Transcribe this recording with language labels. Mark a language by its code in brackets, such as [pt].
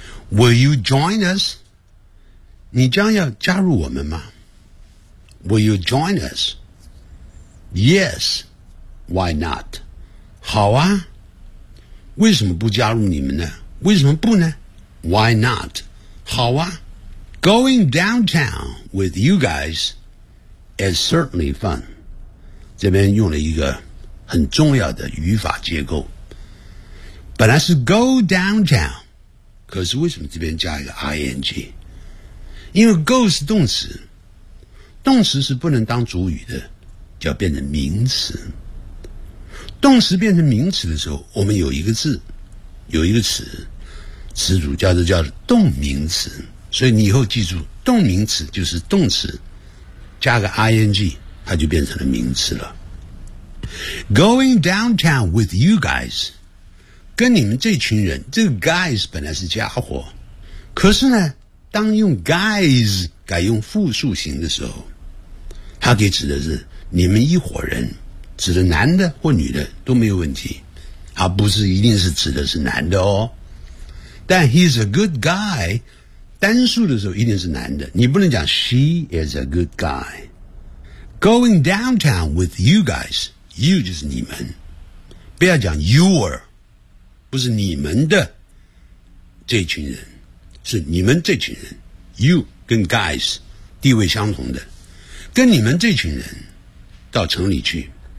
[en] Will you join us？ [zh] 你将要加入我们吗？ [en] Will you join us? Yes, why not? [zh] 好啊，为什么不加入你们呢？为什么不呢？ [en] Why not? [zh] 好啊。 [en] Going downtown with you guys is certainly fun. [zh] 这边用了一个很重要的语法结构，本来是 [en] go downtown， [zh] 可是为什么这边加一个 ing？因为 go 是动词，动词是不能当主语的，就要变成名词。动词变成名词的时候，我们有一个字，有一个词，词组叫做动名词。所以你以后记住，动名词就是动词加个 ing， 它就变成了名词了。 [en] Going downtown with you guys， [zh] 跟你们这群人，这个 guys 本来是家伙，可是呢，当用 guys 改用复数形的时候，他给指的是你们一伙人，指的男的或女的都没有问题，他不是一定是指的是男的哦。但 [en] he's a good guy， [zh] 单数的时候一定是男的，你不能讲 [en] she is a good guy。 Going downtown with you guys， [zh] you 就是你们，不要讲 your， 不是你们的这群人，是你们这群人， you 跟 guys 地位相同的，跟你们这群人到城里去。